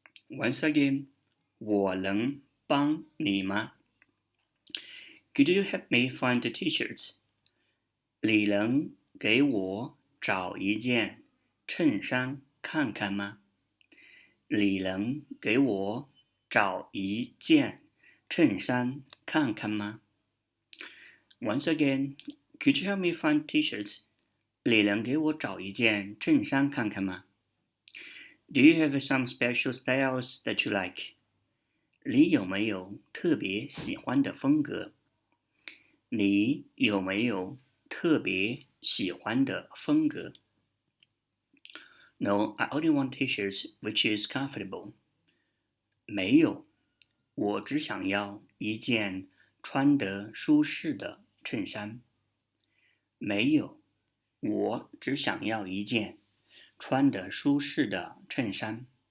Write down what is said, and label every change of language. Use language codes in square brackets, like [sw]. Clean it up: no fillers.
[en] Once again, [zh] 我能帮你吗？ [en] Could you help me find the t-shirts? [zh] 你能给我找一件衬衫看看吗？你能给我找一件衬衫看看吗？ [en] Once again, could you help me find t-shirts? [zh] 你能给我找一件衬衫看看吗？ [en] Do you have some special styles that you like? [zh] 你有没有特别喜欢的风格？你有没有特别喜欢的风格？ [en] No, I only want t-shirts which is comfortable. [zh] 没有，我只想要一件穿得舒适的衬衫。没有，我只想要一件穿得舒适的衬衫。